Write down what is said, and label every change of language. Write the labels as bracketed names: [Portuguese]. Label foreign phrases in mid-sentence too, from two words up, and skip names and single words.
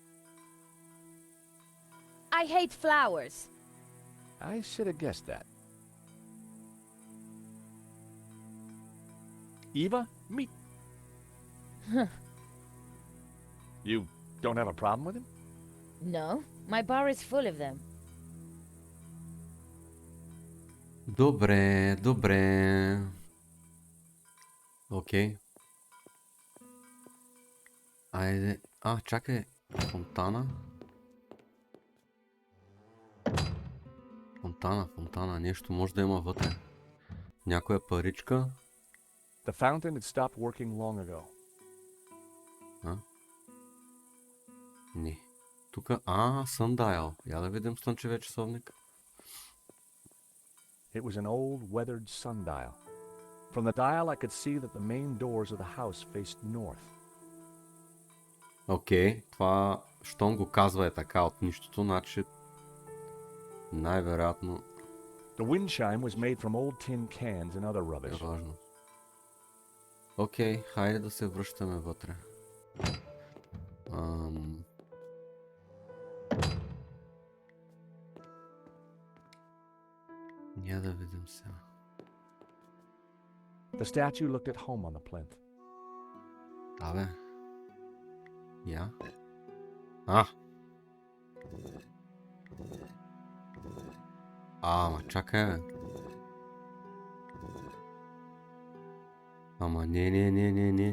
[English] I hate flowers. I should have guessed that. Eva, meet. You don't have a problem with him? No, my bar is full of them. [Bulgarian] Добре, добре. Окей. Айде. Чакай. Фонтана. Фонтана. Нещо може да има вътре. Някоя паричка. [English] The fountain had stopped working long ago. [Bulgarian] Не. Тук, sundial. Я да видим слънчевия часовник. [English] It was an old, weathered sundial. From the dial, I could see that the main doors of the house faced north. [Bulgarian] Окей, това, щом го казва е така от нищото, значи най-вероятно [English] The wind chime was made from old tin cans and other [Bulgarian] е [English] rubbish. [Bulgarian] важно. Окей, хайде да се връщаме вътре. Я да видим сега. [English] The statue looked at home on the plinth. [Bulgarian] Абе. Я? Ама чакай, бе. Ама не.